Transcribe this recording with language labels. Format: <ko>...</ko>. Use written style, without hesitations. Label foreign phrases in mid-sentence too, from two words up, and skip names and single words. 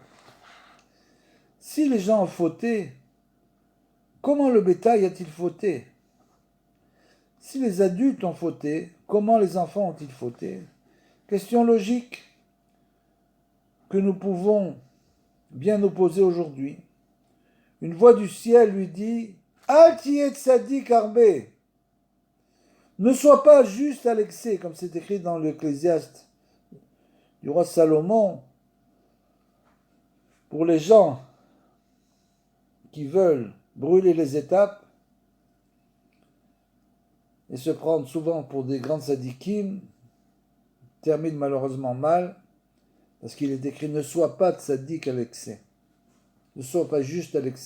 <fr>Si les gens ont fauté, comment le bétail a-t-il fauté? Si les adultes ont fauté, comment les enfants ont-ils fauté? Question logique que nous pouvons bien opposer aujourd'hui. Une voix du ciel lui dit «</fr> <he>אל תהי צדיק הרבה</he> <fr>» Ne sois pas juste à l'excès, comme c'est écrit dans l'Ecclésiaste du roi Salomon, pour les gens qui veulent brûler les étapes et se prendre souvent pour des grandes sadikim, terminent malheureusement mal, parce qu'il est écrit ne sois pas tzaddik à l'excès, ne sois pas juste à l'excès.</fr>